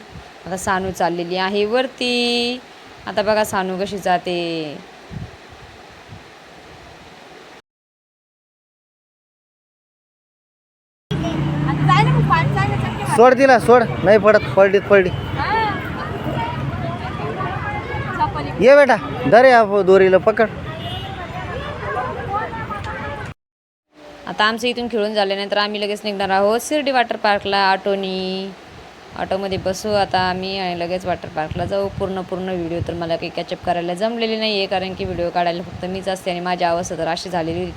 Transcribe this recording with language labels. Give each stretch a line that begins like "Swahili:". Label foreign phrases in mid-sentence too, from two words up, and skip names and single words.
Marathi: आता सानू चाललेली आहे वरती. आता बघा सानू कशी जाते. सोड दिला सोड, नाही पडत पडली. ये बेटा धरे दोरीला पकड. आता आमचं इथून खेळून झाल्यानंतर आम्ही लगेच निघणार आहोत शिर्डी वॉटर पार्कला ऑटोमध्ये बसू आता आम्ही आणि लगेच वॉटर पार्कला जाऊ. पूर्ण व्हिडिओ तर मला काही कॅचअप करायला जमलेली नाही आहे, कारण की व्हिडिओ काढायला फक्त मीच असते आणि माझी अवस्था तर अशी झालेली होती.